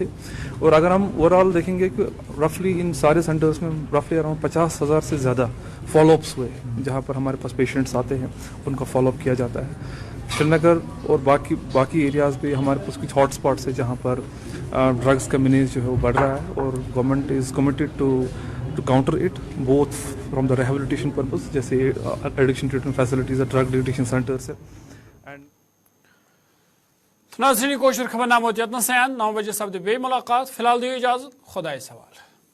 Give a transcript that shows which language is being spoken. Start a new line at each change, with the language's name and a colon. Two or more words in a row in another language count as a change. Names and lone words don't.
Urdu: اور اگر ہم
English: over all
Urdu: دیکھیں گے کہ
English: roughly in
Urdu: سارے سینٹرز میں
English: roughly around
Urdu: 50,000 سے زیادہ
English: follow ups
Urdu: ہوئے جہاں پر ہمارے پاس پیشنٹس آتے ہیں ان کا
English: follow up
Urdu: کیا جاتا ہے. شری نگر اور باقی ایریاز بھی ہمارے پاس کچھ
English: hot spots
Urdu: ہے جہاں پر ڈرگس کا مینیج جو ہے وہ بڑھ رہا ہے اور
English: government is committed to counter it both from the rehabilitation purpose
Urdu: جیسے
English: addiction treatment facilities
Urdu: ہے
English: drug de-addiction centres
Urdu: ہے.
Kashmiri: ناظرین کوشر خبر نامہ یتن 9 بجے سپد بے ملاقات. فی الحال دیو اجازت خدا سوال.